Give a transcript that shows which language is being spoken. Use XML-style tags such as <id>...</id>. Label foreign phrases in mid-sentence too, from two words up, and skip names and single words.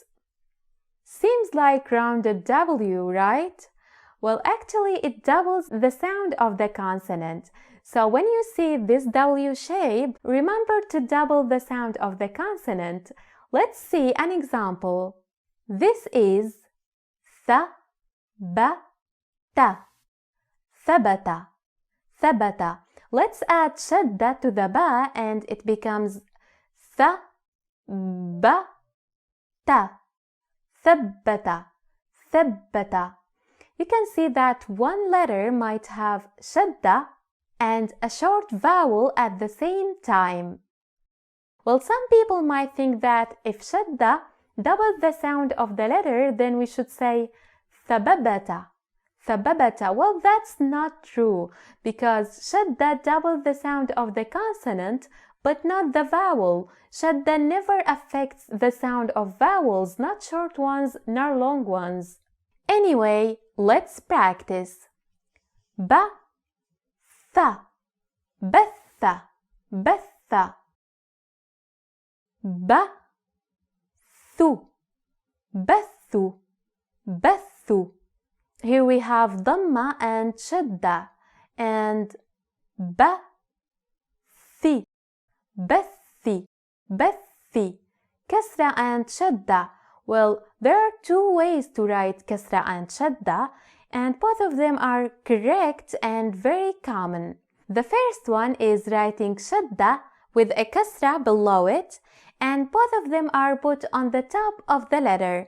<en>Seems like rounded W, right? Well, actually, it doubles the sound of the consonant. So when you see this W shape, remember to double the sound of the consonant. Let's see an example. This is tha-ba-ta. Thabata. Thabata. Let's add shadda to the ba and it becomes tha-ba-ta. Thabbata. Thabbata. You can see that one letter might have shadda and a short vowel at the same time. Well, some people might think that if shadda doubles the sound of the letter, then we should say thababata. Thababata. Well, that's not true because shadda doubles the sound of the consonant but not the vowel. Shadda never affects the sound of vowels, not short ones nor long ones. Anyway, let's practice. Ba, tha, batha, batha. Ba, thu, bathu, bathu. Here we have dhamma and shadda, and ba, thi, bathi, bathi. Kasra and shadda. Well, there are two ways to write kasra and shadda, and both of them are correct and very common. The first one is writing shadda with a kasra below it, and both of them are put on the top of the letter.</en>